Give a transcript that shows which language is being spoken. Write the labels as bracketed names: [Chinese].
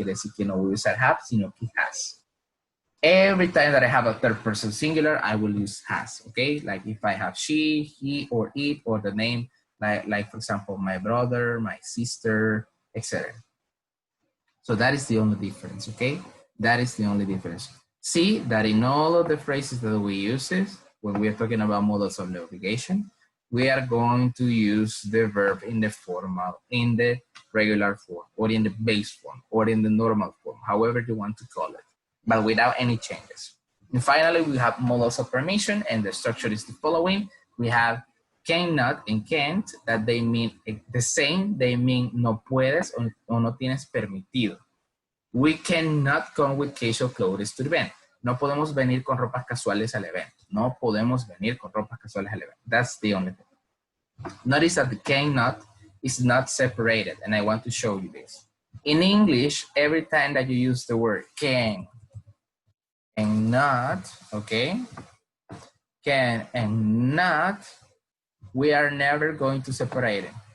[Spanish] Quiere decir que no voy a usar have, sino que has. [English] Every time that I have a third person singular, I will use has, okay? Like if I have she, he, or it, or the name, like for example, my brother, my sister, etc. So that is the only difference, okay? That is the only difference. See that in all of the phrases that we use when we are talking about models of the obligation, we are going to use the verb in the formal, in the regular form, or in the base form, or in the normal form, however you want to call it, but without any changes. And finally, we have models of permission, and the structure is the following. We have cannot and can't, that they mean the same. They mean [Spanish] no puedes o no tienes permitido. [English] We cannot come with casual clothes to the event. [Spanish] No podemos venir con ropas casuales al evento. No podemos venir con ropas casuales al evento. [English] That's the only thing. Notice that the cannot is not separated, and I want to show you this. In English, every time that you use the word can and not, okay, can and not, we are never going to separate it.